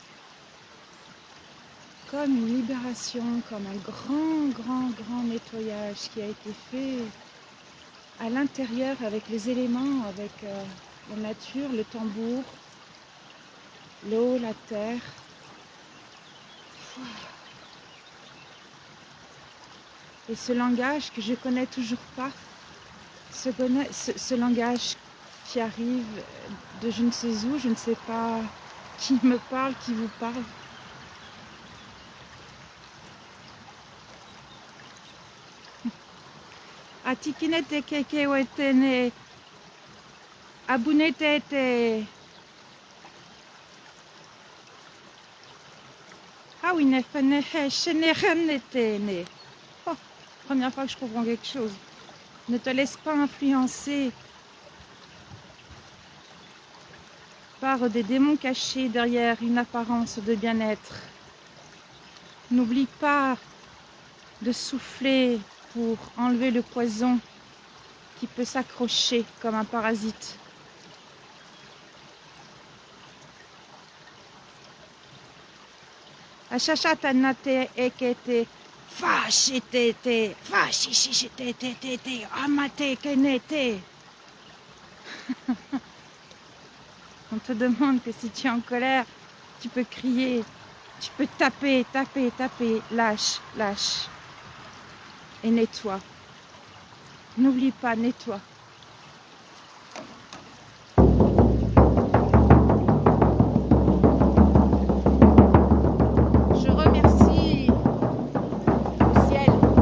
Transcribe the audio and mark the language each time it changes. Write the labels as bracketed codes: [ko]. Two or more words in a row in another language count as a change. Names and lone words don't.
[fr] Comme une libération, comme un grand nettoyage qui a été fait à l'intérieur avec les éléments, avec la nature, le tambour, l'eau, la terre. Et ce langage que je connais toujours pas, ce langage qui arrive de je ne sais où, je ne sais pas qui me parle, qui vous parle. Atikinete keke wetene abunete te awinefenehe shenerenetene. Oh, première fois que je comprends quelque chose. Ne te laisse pas influencer par des démons cachés derrière une apparence de bien-être. N'oublie pas de souffler pour enlever le poison qui peut s'accrocher comme un parasite. Achachatanaté ekete fashitete fashishitete amate kenete. On te demande que si tu es en colère, tu peux crier, tu peux taper, taper, taper, lâche, lâche. Et nettoie. N'oublie pas, nettoie. Je remercie le ciel.